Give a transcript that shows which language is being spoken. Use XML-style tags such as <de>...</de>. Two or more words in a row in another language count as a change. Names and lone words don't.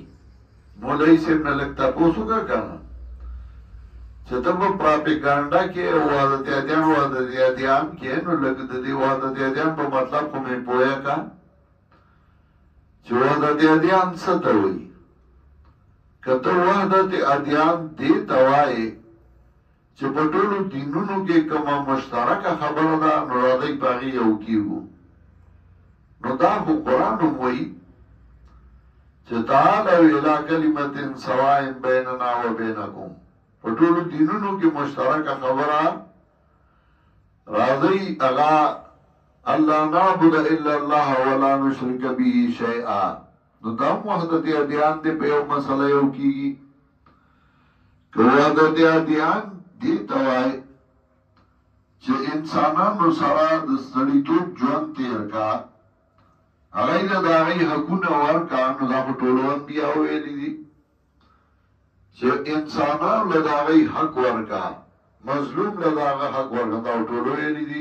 <ps>مولوي صاحب نه لږ تپوس وکړه که نه چې ته په پراپیګانډا کې وحدت ادیان کې نو لږ د دې وحدت ادیان په مطلب خو مې پوهه که چې وحدت ادیان څه ته وایي. که ته وحدت ادیان دې ته وایې چې په ټولو دینونو کې کومه مشترکه خبره ده نو راځئ په هغې یو کېږو. نو دا خو قرآن هم وایي چې</ps> <ar>تعالوا الی کلمة سواء بیننا و بینکم.</ar> <ps>په ټولو دینونو کې مشترکه خبره راځئ هغه الله</ps> <ar>نعبد الا الله ولا نشرک به شیئا.</ar> <ps>نو دا هم وحدت ادیان دی په یو مسله یو کېږي. که وحدت ادیان دې ته وایي چې انسانانو سره د سړیتوب ژوند تېر کا هغوی له د هغوی حقونه ورکړه نو دا خو ټولو انبیاو ویلي دي چې انسانانو له د هغوی حق ورکړه مظلوم له د هغه حق ورکړه دا ټولو ویلي دي.</ps>